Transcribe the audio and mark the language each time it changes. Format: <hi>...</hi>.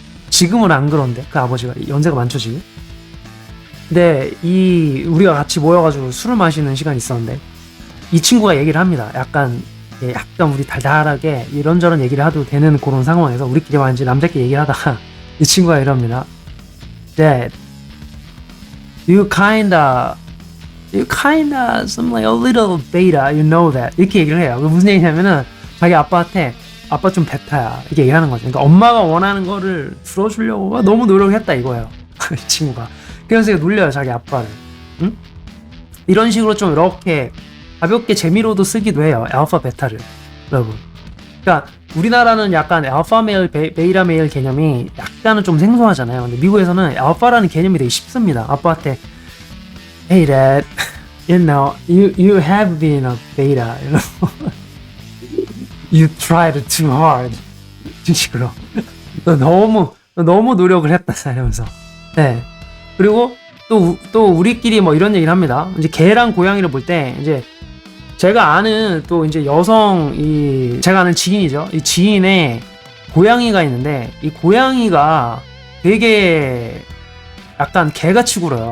<ko>지금은 안 그런데, 그 아버지가 연세가 많죠 지금. 근데 우리가 같이 모여가지고 술을 마시는 시간이 있었는데 이 친구가 얘기를 합니다. 약간 우리 달달하게 이런저런 얘기를 해도 되는 그런 상황에서 우리끼리만 이제 남자끼리 얘기를 하다가 이 친구가 이럽니다.</ko> <en>Dad, you kinda seem like a little beta, you know that.</en> <ko>이렇게 얘기를 해요. 무슨 얘기냐면은 자기 아빠한테 아빠 좀 베타야 이렇게 얘기하는 거죠. 그러니까 엄마가 원하는 거를 들어주려고 너무 노력했다 이거예요. 이 친구가. 그래서 놀려요 자기 아빠를. 응? 이런 식으로 좀 이렇게 가볍게 재미로도 쓰기도 해요. 알파 베타를, 여러분. 그러니까 우리나라는 약간 알파 메일, 베이타 메일 개념이 약간은 좀 생소하잖아요. 근데 미국에서는 알파라는 개념이 되게 쉽습니다. 아빠한테</ko> <en>Hey dad, you have been a beta, you tried too hard.</en> <ko>이런 식으로. 너 너무 노력을 했다 이러면서. 네. 그리고 또 우리끼리 뭐 이런 얘기를 합니다. 이제 개랑 고양이를 볼 때 이제 제가 아는 또 이제 제가 아는 지인이죠. 이 지인의 고양이가 있는데 이 고양이가 되게 약간 개같이 굴어요.</ko>